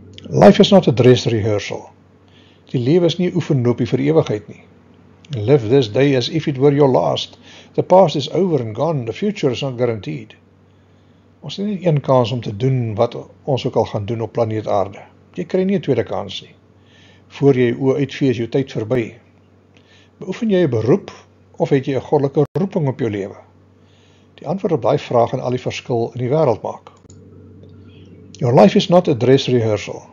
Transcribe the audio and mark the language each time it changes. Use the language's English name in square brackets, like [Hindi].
[English] Life is not a dress rehearsal. [Afrikaans] Die lewe is nie 'n oefenloopie vir ewigheid nie. [English] Live this day as if it were your last. The past is over and gone. The future is not guaranteed. [Afrikaans] Ons het nie een kans om te doen wat ons ook al gaan doen op planeet aarde. Jy kry nie 'n tweede kans nie. Voor jy jou oë uitvee is jou tyd verby. Beoefen jy 'n beroep of het jy 'n goddelike roeping op jou lewe? Die antwoord op daai vraag gaan al die verskil in die wêreld maak. [English] Your life is not a dress rehearsal.